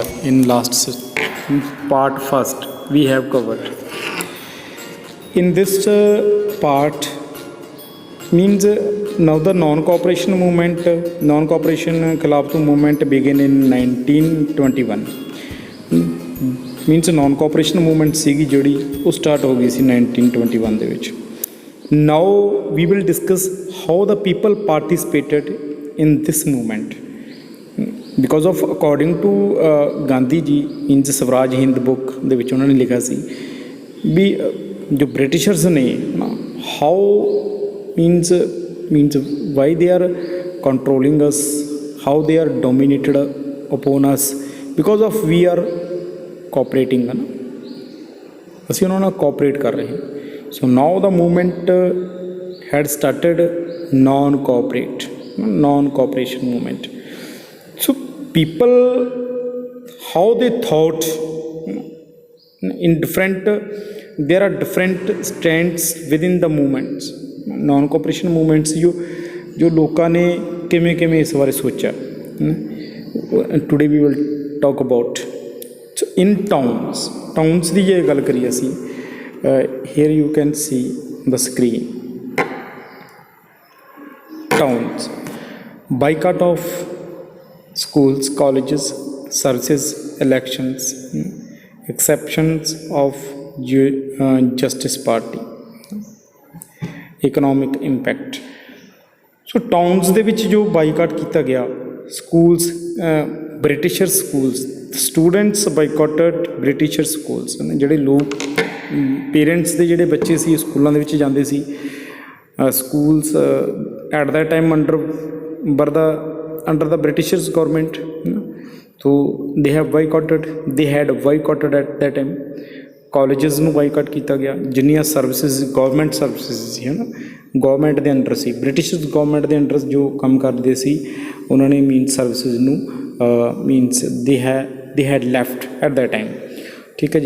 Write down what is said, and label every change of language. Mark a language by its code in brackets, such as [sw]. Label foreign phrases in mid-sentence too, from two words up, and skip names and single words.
[en] In part first we have covered. In this part means now the non-cooperation khilaf movement began in 1921. means non-cooperation movement [pa] ਸੀਗੀ ਜਿਹੜੀ ਉਹ ਸਟਾਰਟ ਹੋ ਗਈ ਸੀ 1921 ਦੇ ਵਿੱਚ. [en] Now we will discuss how the people participated in this movement, because of according to ਗਾਂਧੀ ਜੀ in the ਸਵਰਾਜ ਹਿੰਦ ਬੁੱਕ [pa] ਦੇ ਵਿੱਚ ਉਹਨਾਂ ਨੇ ਲਿਖਿਆ ਸੀ ਵੀ ਜੋ ਬ੍ਰਿਟਿਸ਼ਰਸ ਨੇ [en] how means why they are controlling us, how they are dominated upon us, because of we are cooperating [hi] है ना, [pa] ਅਸੀਂ ਉਹਨਾਂ ਨਾਲ ਕੋਆਪਰੇਟ ਕਰ ਰਹੇ ਹਾਂ. [en] so now the movement had started non cooperation movement. so people how they thought in different, there are different strands within the movements. non cooperation movements [pa] ਜੋ ਲੋਕਾਂ ਨੇ ਕਿਵੇਂ ਇਸ ਬਾਰੇ ਸੋਚਿਆ, [en] today we will talk about. So in towns [pa] ਦੀ ਜੇ ਗੱਲ ਕਰੀਏ ਅਸੀਂ, [en] here you can see the screen. Towns, boycott of schools, colleges, services, elections, exceptions of Justice Party, economic impact. So towns [pa] ਦੇ ਵਿੱਚ ਜੋ ਬਾਈਕਾਟ ਕੀਤਾ ਗਿਆ, [en] schools, British schools, students boycotted British schools. [pa] ਜਿਹੜੇ ਲੋਕ ਪੇਰੈਂਟਸ ਦੇ ਜਿਹੜੇ ਬੱਚੇ ਸੀ ਸਕੂਲਾਂ ਦੇ ਵਿੱਚ ਜਾਂਦੇ ਸੀ, [en] schools at that time under the British government, so they had boycotted at that time. [pa] ਕਾਲਜਸ ਨੂੰ ਬਾਈਕਾਟ ਕੀਤਾ ਗਿਆ. ਜਿੰਨੀਆਂ [en] services government services [pa] ਸੀ ਹੈ ਨਾ, ਗੌਰਮੈਂਟ ਦੇ ਅੰਡਰ ਸੀ, [en] British government [pa] ਦੇ ਅੰਡਰ ਜੋ ਕੰਮ ਕਰਦੇ ਸੀ ਉਹਨਾਂ ਨੇ [en] means services [pa] ਨੂੰ [en] means they had left at the time. [pa] ਠੀਕ ਹੈ ਜੀ.